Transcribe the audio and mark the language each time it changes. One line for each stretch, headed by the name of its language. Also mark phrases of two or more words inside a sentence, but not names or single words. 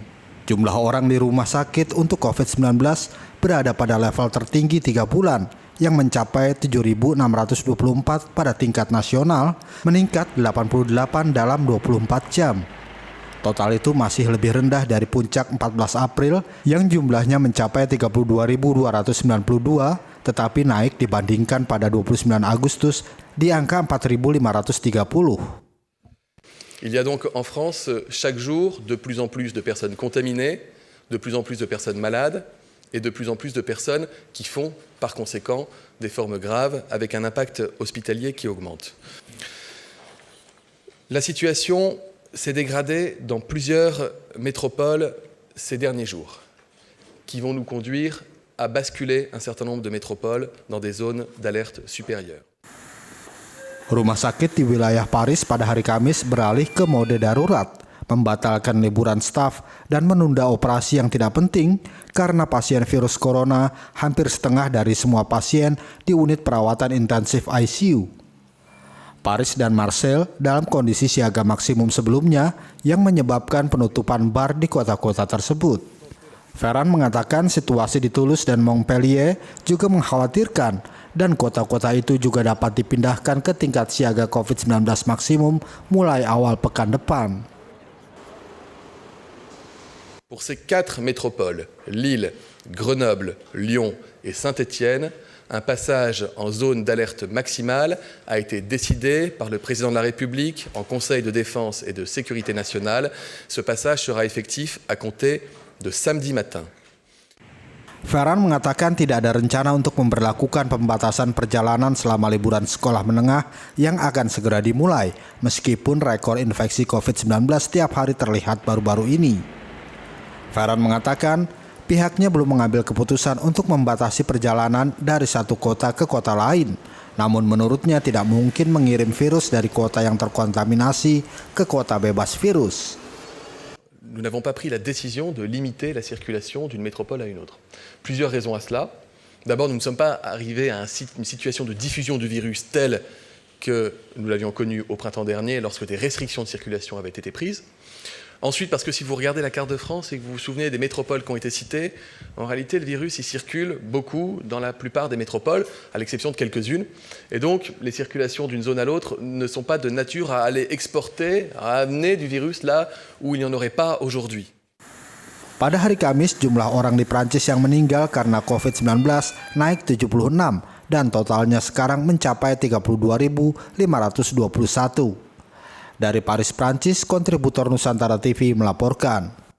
Indonesian: Jumlah orang di rumah sakit untuk COVID-19 berada pada level tertinggi 3 bulan yang mencapai 7.624 pada tingkat nasional, meningkat 88 dalam 24 jam. Total itu masih lebih rendah dari puncak 14 April yang jumlahnya mencapai 32.292, tetapi naik dibandingkan pada 29 Agustus di angka 4.530.
French: Il y a donc en France chaque jour de plus en plus de personnes contaminées, de plus en plus de personnes malades et de plus en plus de personnes qui font par conséquent des formes graves avec un impact hospitalier qui augmente. La situation s'est dégradée dans plusieurs métropoles ces derniers jours, qui vont nous conduire à basculer un certain nombre de métropoles dans des zones d'alerte supérieure.
Indonesian: Rumah sakit di wilayah Paris pada hari Kamis beralih ke mode darurat, membatalkan liburan staf dan menunda operasi yang tidak penting karena pasien virus corona hampir setengah dari semua pasien di unit perawatan intensif ICU. Paris dan Marseille dalam kondisi siaga maksimum sebelumnya yang menyebabkan penutupan bar di kota-kota tersebut. Véran mengatakan situasi di Toulouse dan Montpellier juga mengkhawatirkan dan kota-kota itu juga dapat dipindahkan ke tingkat siaga COVID-19 maksimum mulai awal pekan depan.
French: Pour ces 4 métropoles, Lille, Grenoble, Lyon et Saint-Étienne, un passage en zone d'alerte maximale a été décidé par le président de la République en Conseil de défense et de sécurité nationale. Ce passage sera effectif à compter de samedi matin.
Indonesian: Véran mengatakan tidak ada rencana untuk memberlakukan pembatasan perjalanan selama liburan sekolah menengah yang akan segera dimulai, meskipun rekor infeksi COVID-19 setiap hari terlihat baru-baru ini. Véran mengatakan pihaknya belum mengambil keputusan untuk membatasi perjalanan dari satu kota ke kota lain. Namun menurutnya tidak mungkin mengirim virus dari kota yang terkontaminasi ke kota bebas virus.
French: Nous n'avons pas pris la décision de limiter la circulation d'une métropole à une autre. Plusieurs raisons à cela. D'abord, nous ne sommes pas arrivés à une situation de diffusion du virus telle que nous l'avions connue au printemps dernier lorsque des restrictions de circulation avaient été prises. Ensuite, parce que si vous regardez la carte de France et que vous vous souvenez des métropoles qui ont été citées, en réalité, le virus il circule beaucoup dans la plupart des métropoles, à l'exception de quelques-unes. Et donc, les circulations d'une zone à l'autre ne sont pas de nature à aller exporter, à amener du virus là où il n'y en aurait pas aujourd'hui.
Indonesian: Pada hari Kamis, jumlah orang di Prancis yang meninggal karena COVID-19 naik 76 dan totalnya sekarang mencapai 32.521. Dari Paris, Prancis, kontributor Nusantara TV melaporkan.